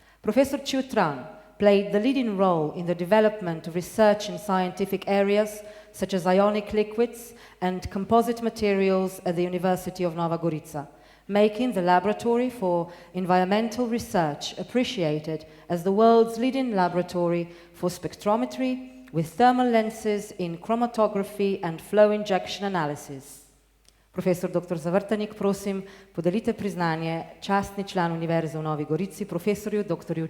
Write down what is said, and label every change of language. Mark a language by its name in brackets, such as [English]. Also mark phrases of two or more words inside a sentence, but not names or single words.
[English] Professor Chu Tran played the leading role in the development of research in scientific areas such as ionic liquids and composite materials at the University of Nova Gorica, making the Laboratory for Environmental Research appreciated as the world's leading laboratory for spectrometry with thermal lenses in chromatography and flow injection analysis. [Slovenian] Profesor dr. Zavrtanik, prosim, podelite priznanje častni član Univerze v Novi Gorici, profesorju dr.